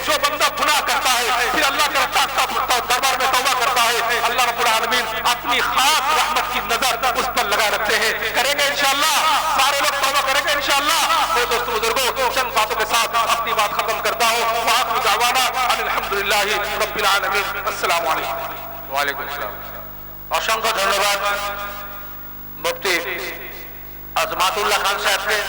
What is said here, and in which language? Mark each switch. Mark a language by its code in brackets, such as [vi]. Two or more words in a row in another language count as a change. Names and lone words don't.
[ur] جو بندہ گناہ کرتا ہے پھر اللہ کے دربار میں توبہ کرتا ہے، [ar] اللہ رب العالمین [ur] اپنی خاص رحمت کی نظر اس پر لگا رکھتے ہیں۔ کریں گے انشاءاللہ، سارے لوگ توبہ کریں گے انشاءاللہ۔ میرے دوستو بزرگوں، چند باتوں کے ساتھ اپنی بات ختم کرتا ہوں۔ [ar] وآخر دعوانا ان الحمدللہ رب العالمین۔ السلام علیکم۔ وعليكم السلام. [bn] অসংখ্য ধন্যবাদ মুফতি আজমাতুল্লাহ খান সাহেবকে।